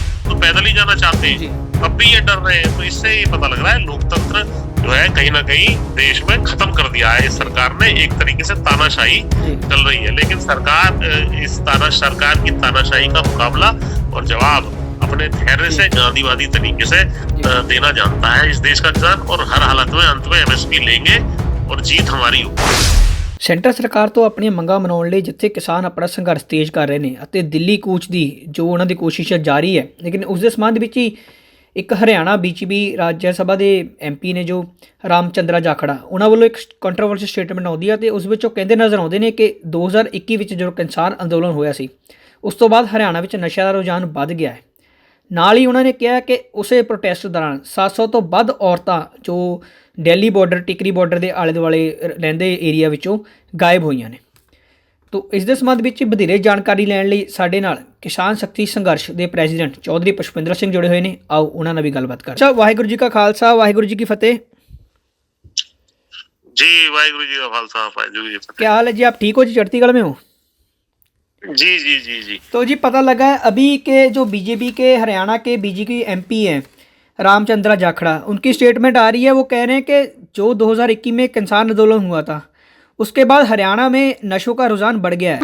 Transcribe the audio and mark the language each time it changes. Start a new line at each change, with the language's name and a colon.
Hindi: तो पैदल ही जाना चाहते हैं, अब भी ये डर रहे हैं। तो इससे ये पता लग रहा है लोकतंत्र जो है कहीं ना कहीं देश में खत्म कर दिया है। इस सरकार ने एक तरीके से तानाशाही चल रही है, लेकिन सरकार की तानाशाही का मुकाबला और जवाब अपने धैर्य से, गांधीवादी तरीके से देना जानता है इस देश का किसान, और हर हालत में अंत में एमएसपी लेंगे और जीत हमारी होगी।
Punjabi: ਸੈਂਟਰ ਸਰਕਾਰ ਤੋਂ ਆਪਣੀਆਂ ਮੰਗਾਂ ਮਨਾਉਣ ਲਈ ਜਿੱਥੇ ਕਿਸਾਨ ਆਪਣਾ ਸੰਘਰਸ਼ ਤੇਜ਼ ਕਰ ਰਹੇ ਨੇ ਅਤੇ ਦਿੱਲੀ ਕੂਚ ਦੀ ਜੋ ਉਹਨਾਂ ਦੀ ਕੋਸ਼ਿਸ਼ ਜਾਰੀ ਹੈ, ਲੇਕਿਨ ਉਸ ਦੇ ਸੰਬੰਧ ਵਿੱਚ ਹੀ ਇੱਕ ਹਰਿਆਣਾ ਬੀਜੇਪੀ ਰਾਜ ਸਭਾ ਦੇ ਐਮਪੀ ਨੇ ਜੋ ਰਾਮਚੰਦਰਾ ਜਾਖੜਾ, ਉਹਨਾਂ ਵੱਲੋਂ ਇੱਕ ਕੰਟਰੋਵਰਸ਼ਲ ਸਟੇਟਮੈਂਟ ਆਉਂਦੀ ਹੈ ਅਤੇ ਉਸ ਵਿੱਚ ਉਹ ਕਹਿੰਦੇ ਨਜ਼ਰ ਆਉਂਦੇ ਨੇ ਕਿ 2021 ਵਿੱਚ ਜਦੋਂ ਕਿਸਾਨ ਅੰਦੋਲਨ ਹੋਇਆ ਸੀ, ਉਸ ਤੋਂ ਬਾਅਦ ਹਰਿਆਣਾ ਵਿੱਚ ਨਸ਼ਿਆਂ ਦਾ ਰੁਝਾਨ ਵੱਧ ਗਿਆ ਹੈ। ਨਾਲ ਹੀ ਉਹਨਾਂ ਨੇ ਕਿਹਾ ਕਿ ਉਸੇ ਪ੍ਰੋਟੈਸਟ ਦੌਰਾਨ 700 ਤੋਂ ਵੱਧ ਔਰਤਾਂ ਜੋ ਦਿੱਲੀ ਬਾਰਡਰ, ਟਿਕਰੀ ਬਾਰਡਰ ਦੇ ਆਲੇ ਦੁਆਲੇ ਰਹਿੰਦੇ ਏਰੀਆ ਵਿੱਚੋਂ ਗਾਇਬ ਹੋਈਆਂ ਨੇ। ਤੋ ਇਸ ਦੇ ਸੰਬੰਧ ਵਿੱਚ ਵਧੇਰੇ ਜਾਣਕਾਰੀ ਲੈਣ ਲਈ ਸਾਡੇ ਨਾਲ ਕਿਸਾਨ ਸ਼ਕਤੀ ਸੰਘਰਸ਼ ਦੇ ਪ੍ਰੈਜ਼ੀਡੈਂਟ ਚੌਧਰੀ ਪੁਸ਼ਪਿੰਦਰ ਸਿੰਘ ਜੁੜੇ ਹੋਏ ਨੇ। ਆਓ ਉਹਨਾਂ ਨਾਲ ਵੀ ਗੱਲਬਾਤ ਕਰਦੇ ਹਾਂ। ਵਾਹਿਗੁਰੂ ਜੀ ਕਾ ਖਾਲਸਾ, ਵਾਹਿਗੁਰੂ ਜੀ ਕੀ ਫਤਿਹ।
Hindi: जी वाहिगुरु जी का खालसा, वाहिगुरु जी की फतेह। क्या हाल है जी, आप ठीक हो जी, चढ़ती कला में हो? जी जी जी जी। तो जी पता लगा है अभी के जो बीजेपी के हरियाणा के बीजेपी एमपी हैं रामचंद्रा जाखड़ा, उनकी स्टेटमेंट आ रही है, वो कह रहे हैं कि जो 2021 में किसान आंदोलन हुआ था उसके बाद हरियाणा में नशों का रुझान बढ़ गया है।